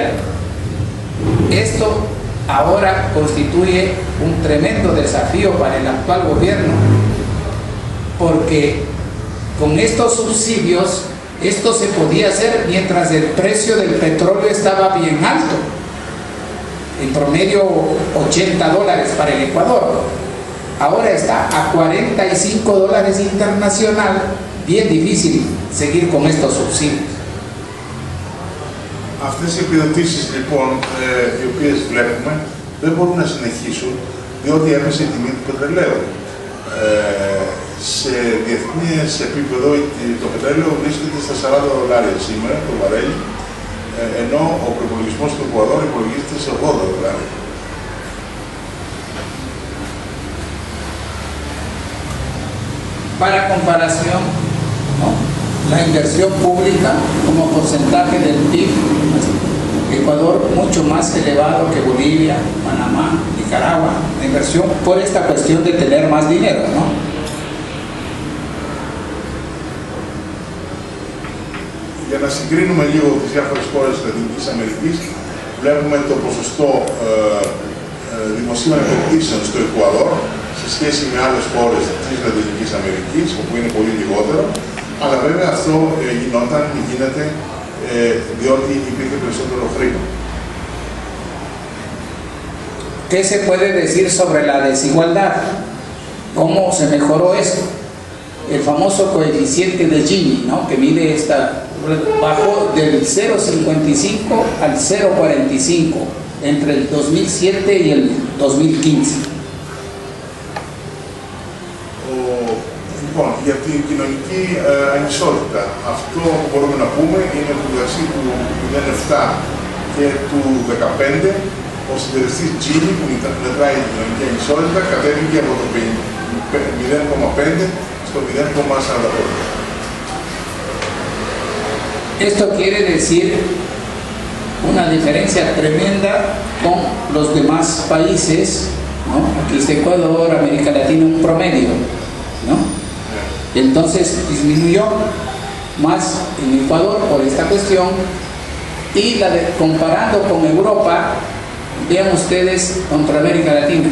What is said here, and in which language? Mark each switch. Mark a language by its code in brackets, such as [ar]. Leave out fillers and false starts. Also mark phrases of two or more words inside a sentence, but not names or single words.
[es] Esto ahora constituye un tremendo desafío para el actual gobierno, porque con estos subsidios esto se podía hacer mientras el precio del petróleo estaba bien alto, en promedio $80 para el Ecuador. Ahora está a $45 internacional, bien difícil seguir con estos subsidios. [el] Αυτές οι επιδοτήσεις λοιπόν, οι οποίες βλέπουμε, δεν μπορούν να συνεχίσουν, διότι έπεσε η τιμή του πετρελαίου. Σε διεθνές επίπεδο το πετρέλαιο βρίσκεται στα $40 σήμερα το βαρέλι, ενώ ο προϋπολογισμός του Εκουαδόρ υπολογίζεται σε $80. [es] Para comparación, ¿no?, la inversión pública como porcentaje del PIB, Ecuador mucho más elevado que Bolivia, Panamá, Nicaragua, la inversión por esta cuestión de tener más dinero, ¿no? [el] Για να συγκρίνουμε λίγο τις διάφορες χώρες της Λατινικής Αμερικής, βλέπουμε το ποσοστό δημοσίων επενδύσεων στο Εκουαδόρ σε σχέση με άλλες χώρες της Λατινικής Αμερικής, όπου είναι πολύ λιγότερο, αλλά βέβαια αυτό γίνεται διότι υπήρχε περισσότερο χρήμα. [es] ¿Qué se puede decir sobre la desigualdad? ¿Cómo se mejoró esto? El famoso coeficiente de Gini, ¿no?, que mide bajó del 0,55 al 0,45 entre el 2007 y el 2015. [el] Λοιπόν, για την κοινωνική ανισότητα, αυτό που μπορούμε να πούμε είναι ότι μεταξύ του 0,7 και του 15 ο συντελεστής Gini που μετράει την κοινωνική ανισότητα κατέβηκε από το 0,5 στο 0,45. [es] Esto quiere decir una diferencia tremenda con los demás países ¿no? Aquí está Ecuador, América Latina, un promedio, ¿no? Entonces disminuyó más en Ecuador por esta cuestión, y comparando con Europa, vean ustedes contra América Latina.